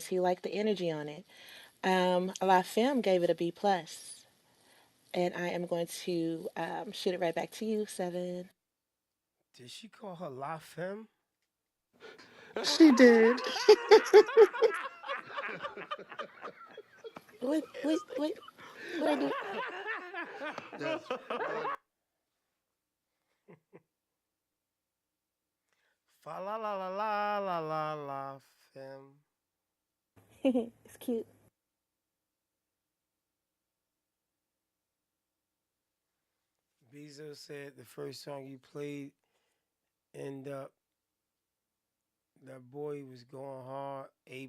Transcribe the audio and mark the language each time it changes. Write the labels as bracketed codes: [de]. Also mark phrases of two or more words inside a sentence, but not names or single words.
[en] He liked the energy on it. La Femme gave it a B plus, and I am going to shoot it right back to you, 7. Did she call her La Femme? She did. What I do? Fa la la la la la la la Femme. It's cute. Bezo said the first song you played, end up that boy was going hard, A+.